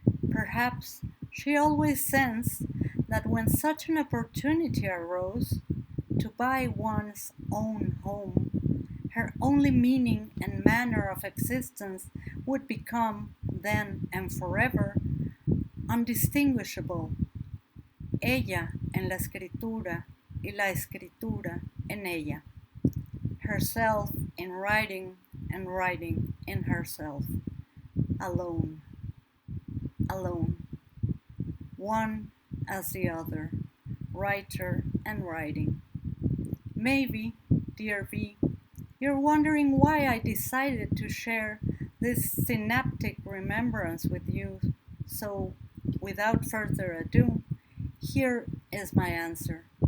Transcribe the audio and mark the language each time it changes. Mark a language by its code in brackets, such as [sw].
[en] Perhaps she always sensed that when such an opportunity arose to buy one's own home, her only meaning and manner of existence would become, then and forever, undistinguishable. [es] Ella en la escritura y la escritura en ella. [en] Herself in writing and writing in herself. Alone. Alone. One as the other. Writer and writing. Maybe, dear V, you're wondering why I decided to share this synaptic remembrance with you, so without further ado, here is my answer.